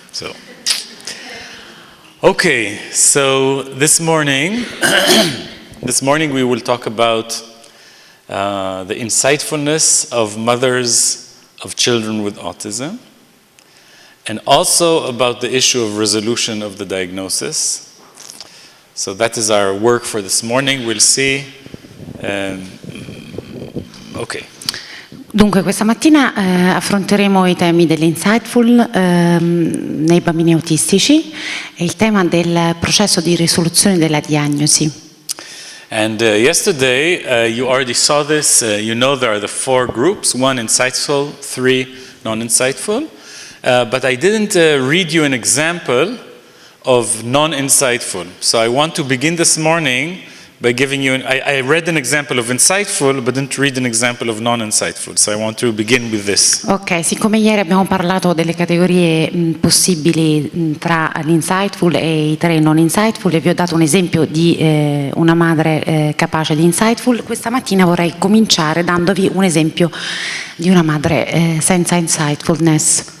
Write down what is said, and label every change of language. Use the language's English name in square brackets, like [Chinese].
[English] So, okay, so this morning we will talk about the insightfulness of mothers of children with autism, and also about the issue of resolution of the diagnosis. So that is our work for this morning. We'll see. Okay. [Italian] Dunque questa mattina affronteremo i temi dell'insightful nei bambini autistici e il tema del processo di risoluzione della diagnosi. [English] And yesterday you already saw this. You know there are the 4 groups: 1 insightful, 3 non-insightful. But I didn't read you an example of non-insightful. So I want to begin this morning by giving you, I read an example of insightful, but didn't read an example of non-insightful. So I want to begin with this. [Italian] Ok, siccome ieri abbiamo parlato delle categorie possibili tra l'insightful e i 3 non-insightful e vi ho dato un esempio di una madre capace di insightful, questa mattina vorrei cominciare dandovi un esempio di una madre senza insightfulness.